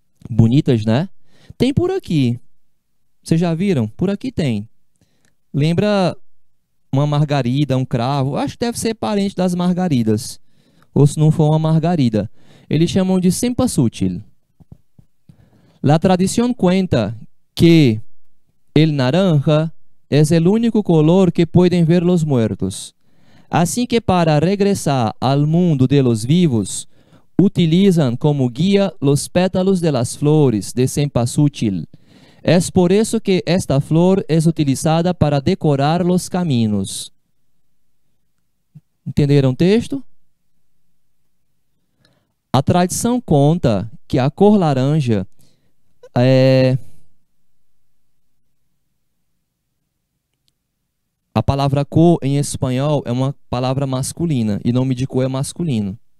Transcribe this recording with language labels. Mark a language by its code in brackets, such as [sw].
[pt] Bonitas, né? Tem por aqui. Vocês já viram? Por aqui tem. Lembra uma margarida, um cravo? Acho que deve ser parente das margaridas. Ou se não for uma margarida. Eles chamam de cempasúchil. [es] La tradición cuenta que el naranja es el único color que pueden ver los muertos. Así que para regresar al mundo de los vivos, utilizan como guía los pétalos de las flores de cempasúchil. Es por eso que esta flor es utilizada para decorar los caminos. [pt] Entenderam o texto? A tradição conta que a cor laranja a palavra cor em espanhol é uma palavra masculina e nome de cor é masculino.